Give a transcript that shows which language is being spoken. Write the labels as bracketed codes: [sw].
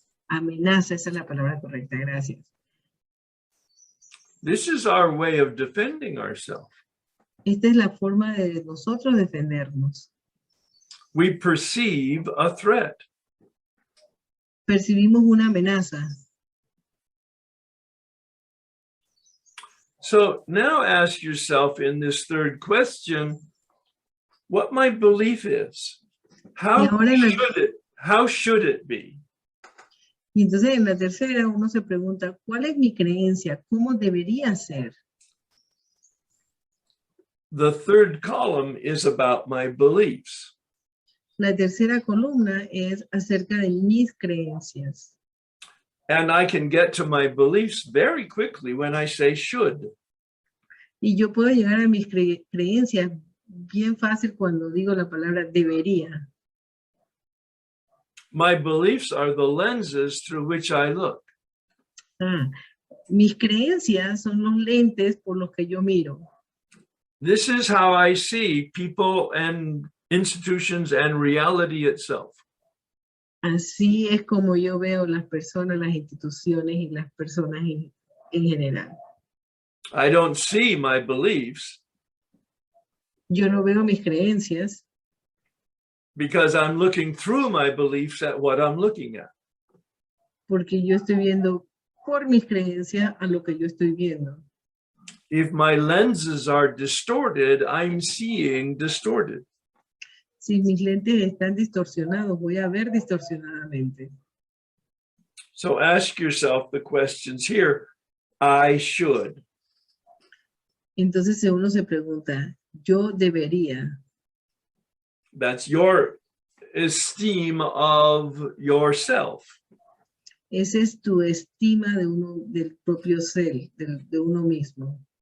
[es] amenaza, esa es la palabra correcta, gracias. [en] This is our way of defending ourselves. [es] Esta es la forma de nosotros defendernos. [en] We perceive a threat. [es] Percibimos una amenaza. [en] So now ask yourself in this third question, what my belief is. How should it be? [es] Y entonces en la tercera uno se pregunta, ¿cuál es mi creencia? ¿Cómo debería ser? [en] The third column is about my beliefs. [es] La tercera columna es acerca de mis creencias. [en] And I can get to my beliefs very quickly when I say should. [es] Y yo puedo llegar a mis creencias bien fácil cuando digo la palabra debería. [en] My beliefs are the lenses through which I look. [es] Mis creencias son los lentes por los que yo miro. [en] This is how I see people and institutions and reality itself. [es] Así es como yo veo las personas, las instituciones y las personas en general. [en] I don't see my beliefs [es] Yo no veo mis creencias [en] because I'm looking through my beliefs at what I'm looking at. [es] porque yo estoy viendo por mis creencias a lo que yo estoy viendo. [en] If my lenses are distorted, I'm seeing distorted. [es] Si mis lentes están distorsionados, voy a ver distorsionadamente. [en] So ask yourself the questions here. I should. [es] Entonces uno se pregunta, yo debería. [en] That's your esteem of yourself. [es] Esa es tu estima de del propio ser, de uno mismo.